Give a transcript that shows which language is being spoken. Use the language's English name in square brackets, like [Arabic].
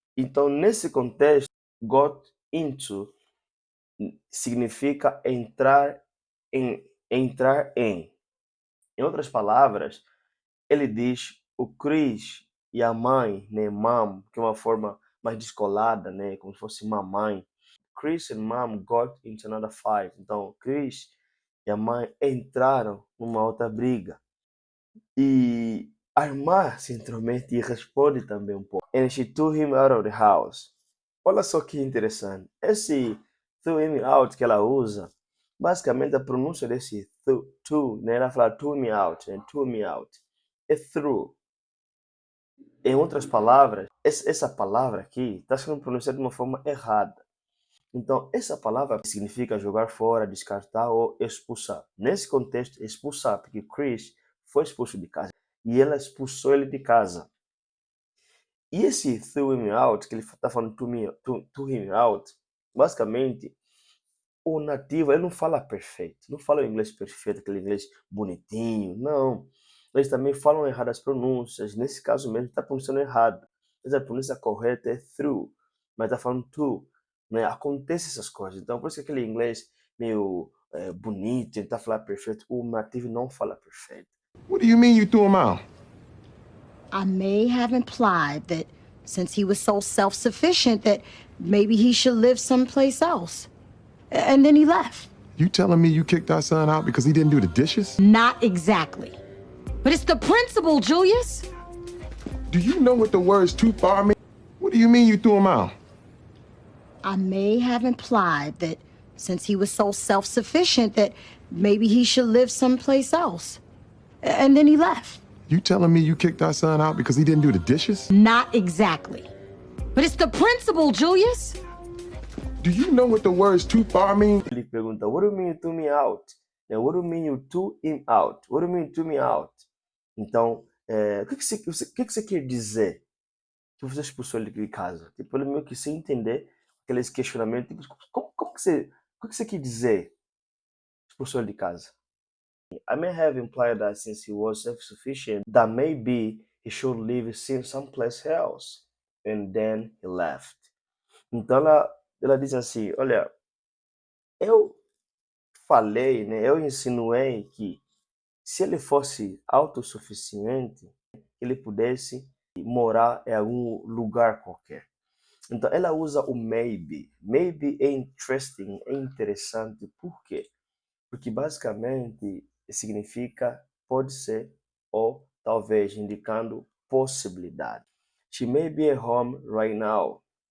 [Portuguese] Então, nesse contexto, got into significa entrar em, entrar em. Em outras palavras, ele diz o Chris e a mãe, né, mom, que é uma forma mais descolada, né, como se fosse mamãe. [English] Chris and mom got into another fight. [Portuguese] Então, Chris e a mãe entraram numa outra briga. E a irmã se intromete e responde também um pouco. [English] And she threw him out of the house. [Portuguese] Olha só que interessante. Esse threw him out que ela usa, basicamente a pronúncia desse threw, né? [English] Ela fala threw me out, né? Threw me out. É threw. [Portuguese] Em outras palavras, essa palavra aqui está sendo pronunciada de uma forma errada. Então, essa palavra significa jogar fora, descartar ou expulsar. Nesse contexto, expulsar, porque Chris foi expulso de casa e ela expulsou ele de casa. E esse threw him out, que ele está falando to him out, basicamente, o nativo, ele não fala perfeito, não fala o inglês perfeito, aquele inglês bonitinho, não. Eles também falam errado as pronúncias, nesse caso mesmo está pronunciando errado. Mas a pronúncia correta é through, mas está falando to, né? Acontece essas coisas. Então, por isso que aquele inglês meio bonito, tentar falar perfeito, o nativo não fala perfeito. [English] What do you mean you threw him out? I may have implied that since he was so self-sufficient that maybe he should live someplace else. And then he left. You telling me you kicked our son out because he didn't do the dishes? Not exactly. But it's the principle, Julius. Do you know what the words too far mean? What do you mean you threw him out? I may have implied that since he was so self-sufficient that maybe he should live someplace else. And then he left. You telling me you kicked our son out because he didn't do the dishes? Not exactly. But it's the principle, Julius. Do you know what the words too far mean? Ele pergunta, what do you mean you threw me out? What do you mean you threw him out? What do you mean you threw me out? [Portuguese] Então, o que você quer dizer que você expulsou ele de casa? Tipo, ele meio que sem entender aqueles questionamentos, tipo, o que você quer dizer expulsou ele de casa? [English] I may have implied that since he was self-sufficient, that maybe he should live someplace else. And then he left. [Portuguese] Então ela diz assim, olha, eu falei, né, eu insinuei que se ele fosse autossuficiente, ele pudesse morar em algum lugar qualquer. Então ela usa o maybe. Maybe é interesting, é interessante. Por quê? Porque basicamente significa pode ser ou talvez, indicando possibilidade. [English] She may be at home right now.